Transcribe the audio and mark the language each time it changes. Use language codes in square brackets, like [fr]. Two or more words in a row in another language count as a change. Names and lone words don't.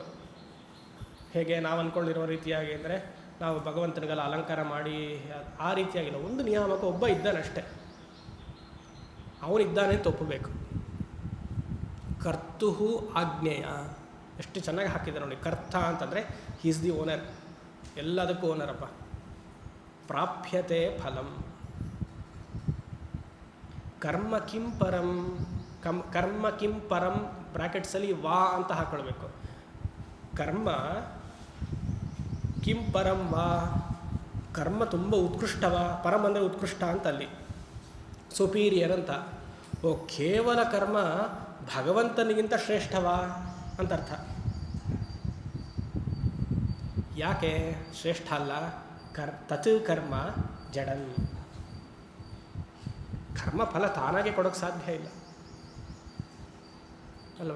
[kn] ಹೇಗೆ ನಾವು ಅಂದ್ಕೊಂಡಿರುವ ರೀತಿಯಾಗಿ ಅಂದರೆ, ನಾವು ಭಗವಂತನಿಗೆಲ್ಲ ಅಲಂಕಾರ ಮಾಡಿ ಆ ರೀತಿಯಾಗಿಲ್ಲ. ಒಂದು ನಿಯಾಮಕ ಒಬ್ಬ ಇದ್ದಾನಷ್ಟೇ, ಅವನಿದ್ದಾನೆ ಅಂತ ಒಪ್ಪಬೇಕು. [sa] ಕರ್ತುಹು ಆಜ್ಞೆಯ, [kn] ಎಷ್ಟು ಚೆನ್ನಾಗಿ ಹಾಕಿದ್ದಾರೆ ನೋಡಿ. ಕರ್ತ ಅಂತಂದರೆ [en] is the owner, [kn] ಎಲ್ಲದಕ್ಕೂ ಓನರಪ್ಪ. [sa] ಪ್ರಾಪ್ಯತೆ ಫಲಂ, ಕರ್ಮ ಕಿಂ ಪರಂ, ಕರ್ಮ ಕಿಂ ಪರಂ [kn] ಬ್ರ್ಯಾಕೆಟ್ಸಲ್ಲಿ ವಾ ಅಂತ ಹಾಕೊಳ್ಬೇಕು. [sa] ಕರ್ಮ ಕಿಂ ಪರಂ ವಾ, [kn] ಕರ್ಮ ತುಂಬ ಉತ್ಕೃಷ್ಟವಾ, ಪರಂ ಅಂದರೆ ಉತ್ಕೃಷ್ಟ ಅಂತ, ಅಲ್ಲಿ ಸುಪೀರಿಯರ್ ಅಂತ. ಓ ಕೇವಲ ಕರ್ಮ ಭಗವಂತನಿಗಿಂತ ಶ್ರೇಷ್ಠವಾ ಅಂತ ಅರ್ಥ. ಯಾಕೆ ಶ್ರೇಷ್ಠ ಅಲ್ಲ? [sa] ತತ್ ಕರ್ಮ ಜಡನ್, [kn] ಕರ್ಮ ಫಲ ತಾನಾಗೆ ಕೊಡೋಕ್ಕೆ ಸಾಧ್ಯ ಇಲ್ಲ ಅಲ್ವಾ?